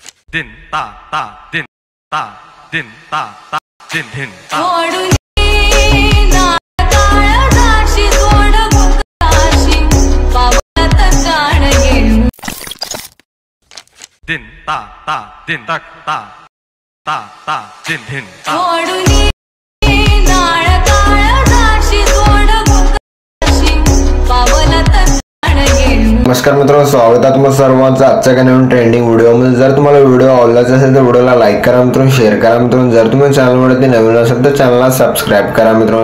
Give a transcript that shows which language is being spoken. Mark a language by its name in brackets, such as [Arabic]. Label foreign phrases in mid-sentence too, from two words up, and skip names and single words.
[Marathi] din ta ta din ta din ta ta din din ta din ta ta din tak ta ta ta din din ta नमस्कार मित्रांनो, स्वागत आहे तुम्हा सर्वांचं आजच्या एका नवीन ट्रेंडिंग व्हिडिओमध्ये। जर तुम्हाला व्हिडिओ आवडला असेल तर व्हिडिओला लाईक करा मित्रांनो, शेअर करा मित्रांनो। जर तुम्ही चॅनलवरती नवीन असाल तर चॅनलला सबस्क्राइब करा मित्रांनो।